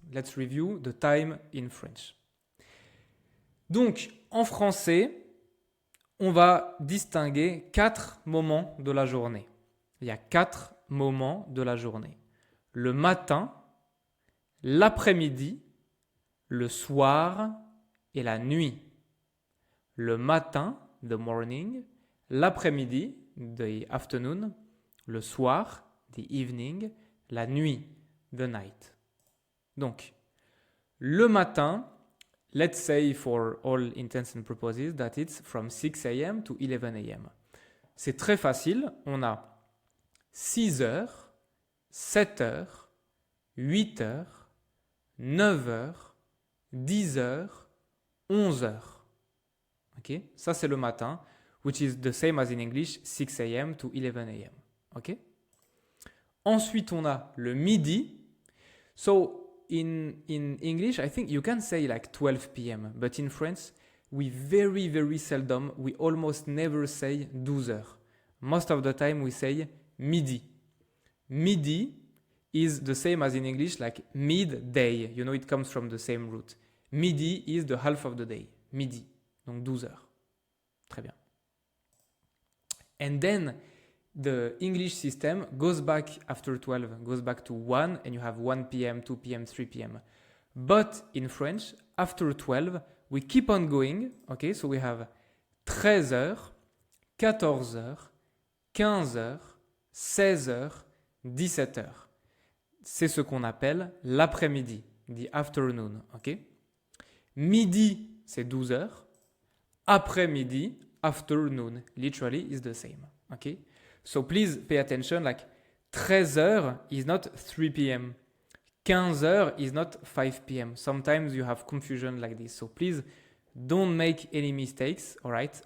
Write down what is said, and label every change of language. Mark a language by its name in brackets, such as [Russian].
[English] Let's review the time in French. [French] Donc, en français, on va distinguer 4 moments de la journée. Il y a 4 moments de la journée. Le matin, l'après-midi, le soir et la nuit. Le matin, [English] the morning, [French] l'après-midi, [English] the afternoon, [French] le soir, [English] the evening, [French] la nuit, [English] the night. [French] Donc, le matin, [English] let's say for all intents and purposes that it's from 6 a.m. to 11 a.m. [French] C'est très facile, on a 6 heures, 7 heures, 8 heures, 9 heures, 10 heures, 11 heures. Ok? Ça c'est le matin, [English] which is the same as in English, 6 a.m. to 11 a.m. Ok? [French] Ensuite on a le midi. [English] So in English, I think you can say like 12 p.m. But in France, we very seldom, we almost never say 12 heures. Most of the time we say midi. Midi is the same as in English, like midday. You know, it comes from the same root. Midi is the half of the day. Midi. [French] Donc 12 heures. Très bien. [English] And then the English system goes back after 12, goes back to 1, and you have 1 p.m., 2 p.m., 3 p.m. But in French, after 12, we keep on going. Okay, so we have 13 heures, 14 heures, 15 heures, 16 heures, 17 heures. [French] C'est ce qu'on appelle l'après-midi, [English] the afternoon. [French] Okay? Midi, c'est 12 heures. [English] Après-midi, afternoon, literally is the same. Okay? So please pay attention, like 13 heures is not 3 p.m. 15 heures is not 5 p.m. Sometimes you have confusion like this. So please don't make any mistakes, all right?